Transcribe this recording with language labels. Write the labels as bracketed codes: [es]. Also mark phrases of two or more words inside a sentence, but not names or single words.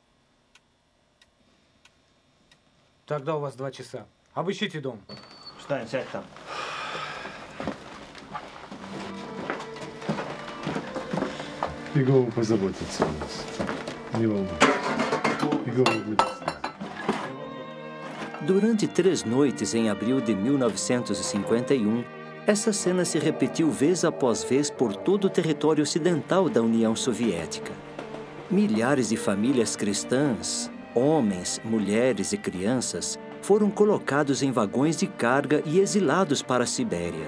[ru] Тогда у вас 2 часа. Обыщите дом. Встань, сядь там. Иегова позаботится о нас. Не волнуйтесь. Иегова будет с нами. [pt] Durante 3 noites em abril de 1951, essa cena se repetiu vez após vez por todo o território ocidental da União Soviética. Milhares de famílias cristãs, homens, mulheres e crianças, foram colocados em vagões de carga e exilados para a Sibéria.